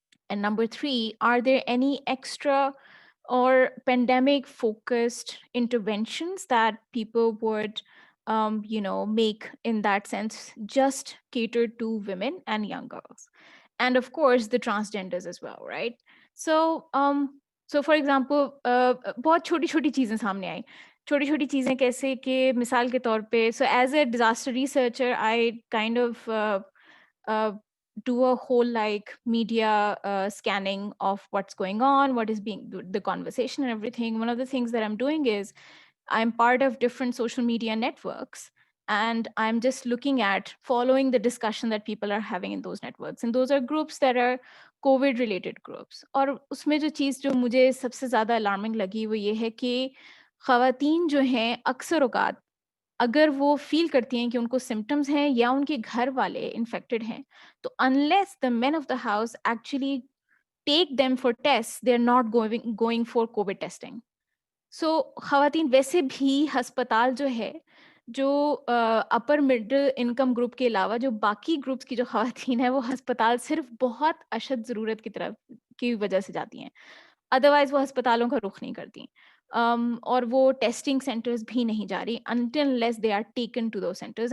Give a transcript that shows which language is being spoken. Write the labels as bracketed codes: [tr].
[en] And number three, are there any extra or pandemic focused interventions that people would make in that sense, just catered to women and young girls? And of course, the transgenders as well, right? So for example, [hi] बहुत छोटी-छोटी चीजें सामने आई. छोटी-छोटी चीजें कैसे कि मिसाल के तौर पे, [en] so as a disaster researcher, I kind of do a whole like media scanning of what's going on, what is being the conversation and everything. One of the things that I'm doing is I'm part of different social media networks, and I'm just looking at following the discussion that people are having in those networks. And those are groups that are COVID related groups. [hi] और उसमें जो चीज़ जो मुझे सबसे ज़्यादा alarming लगी वो ये है कि ख़वातीन जो हैं अक्सर औकात अगर वो फील करती हैं कि उनको सिम्टम्स हैं या उनके घर वाले इन्फेक्टेड हैं, तो [en] Unless the men of the house actually take them for test, they are not going for covid testing. [hi] सो खवातीन वैसे भी अस्पताल जो है, जो अपर मिडिल इनकम ग्रुप के अलावा जो बाकी ग्रुप्स की जो खवातीन है, वो अस्पताल सिर्फ बहुत अशद ज़रूरत की तरफ की वजह से जाती हैं. अदरवाइज वो अस्पतालों का रुख नहीं करती. और वो टेस्टिंग सेंटर्स भी नहीं जा रही [en] until unless they are taken to those centers.